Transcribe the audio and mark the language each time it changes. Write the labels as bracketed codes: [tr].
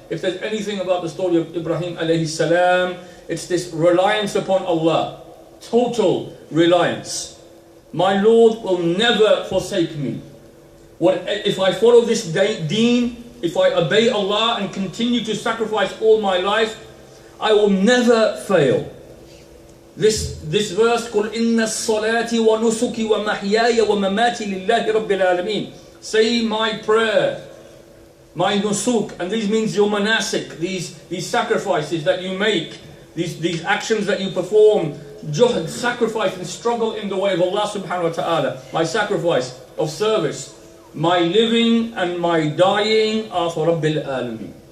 [en] If there's anything about the story of Ibrahim alayhi salam, it's this reliance upon Allah. Total reliance. My Lord will never forsake me. If I follow this deen, if I obey Allah and continue to sacrifice all my life, I will never fail. This verse, [ar] قُلْ إِنَّ الصَّلَاةِ وَنُسُكِ وَمَحْيَايَ وَمَمَاتِ لِلَّهِ رَبِّ الْعَالَمِينَ. [en] Say my prayer, my nusuk, and this means your manasik, these sacrifices that you make, these actions that you perform, juhd, sacrifice and struggle in the way of Allah subhanahu wa ta'ala. My sacrifice of service, my living and my dying are for Rabbil Alameen.